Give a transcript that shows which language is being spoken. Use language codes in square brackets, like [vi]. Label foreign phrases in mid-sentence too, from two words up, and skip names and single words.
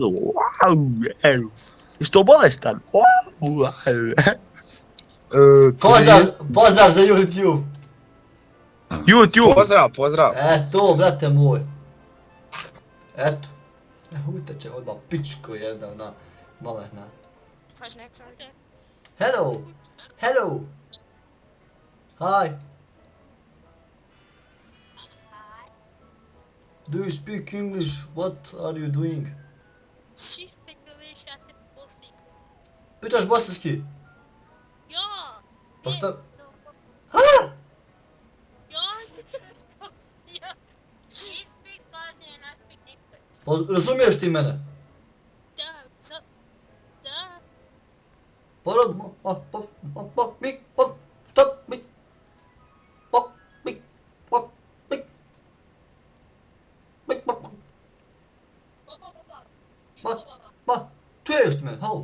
[bs] Wow, evo. Jesi to bolestan? Wow. Pozdrav za YouTube! YouTube! Pozdrav. Eto, brate moj. Eto. Uteče odmah pičko jedna, ona malehna. [en] Hello! Hello! Hi! Do you speak English? What are you doing? She speak English, I said pussy. [bs] Pričaš bosanski? Ja! Pa šta? No. Ha? Ja! Ja! [en] She speaks Bosnian and I speak English. [bs] Pa razumiješ ti mene? Da, da. Ma, čuješ me, halo?